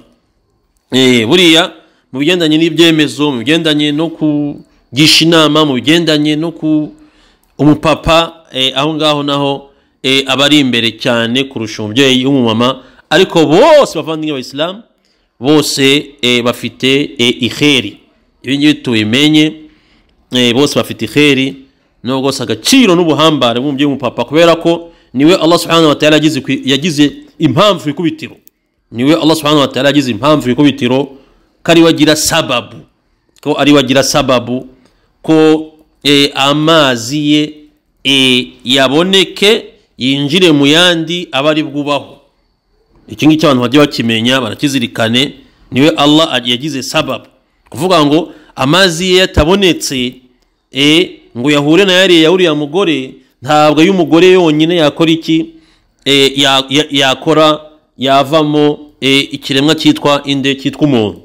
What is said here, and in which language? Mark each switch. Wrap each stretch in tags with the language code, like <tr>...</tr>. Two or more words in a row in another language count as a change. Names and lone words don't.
<rw>Buriya mu bigendanye n'ibyemezo, mu bigendanye no kugisha inama, mu bigendanye no umupapa aho ngaho naho aba ari imbere cyane kurusha umubyeyi w'umumama. Ariko bose bavandimwe b'Abayisilamu, bose bafite ikheri. Ibi ngibi tubimenye, bose bafite ikheri no bwose agaciro n'ubuhambare bw'umubyeyi w'umupapa, kubera ko niwe</rw> <ar>الله سبحانه وتعالى</ar> <rw>yagize impamvu ikubitiro. Niwe</rw> <ar>الله سبحانه وتعالى</ar> <rw>yagize impamvu ikubitiro, kari wagira sababu, ko ari wagira sababu ko amazi ye yaboneke yinjire mu yandi abari bwubaho. Iki ngiki abantu bagiye bakimenya barakizirikane, niwe Allah yagize sababu kuvuga ngo amazi ye yatabonetse ngo yahure na yariya mugore, ntabwo y'umugore yonyine yakora iki yakora yavamo ikiremwa cyitwa umuntu.</rw>